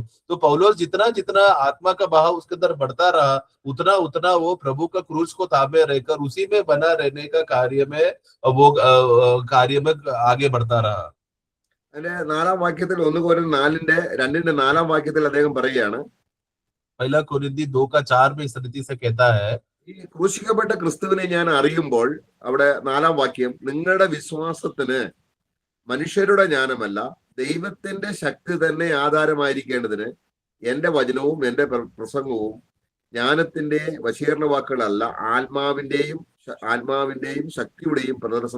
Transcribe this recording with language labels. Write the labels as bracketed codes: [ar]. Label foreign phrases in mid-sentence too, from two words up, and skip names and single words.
[hi] तो पौलुस जितना जितना आत्मा का बहाव उसके अंदर बढ़ता रहा, उतना उतना वो प्रभु का क्रूस को ताबे रहकर उसी में बना रहने का कार्य में वो कार्य में आगे बढ़ता रहा. [ml] അതിന്റെ 4-ാം വാക്യത്തിൽ 1 Korinത്യർ 2:4 വാക്യത്തിൽ അദ്ദേഹം പറയുകയാണ്, [hi] पहला कोरिन्थियों 2 का 4 में इस रीति से कहता है, [ml] ഈ ക്രൂശിക്കപ്പെട്ട ക്രിസ്തുവിനെ ഞാൻ അറിയുമ്പോൾ, അവിടെ 4-ാം വാക്യം, നിങ്ങളുടെ വിശ്വാസത്തിന് മനുഷ്യരുടെ ജ്ഞാനമല്ല ദൈവത്തിന്റെ ശക്തി തന്നെ ആധാരമായിരിക്കേണ്ടതിന് എന്റെ വചനവും എന്റെ പ്രസംഗവും ജ്ഞാനത്തിന്റെ വശീകരണ വാക്കുകളല്ല, ആത്മാവിന്റെയും ശക്തിയുടെയും പ്രദർശനം.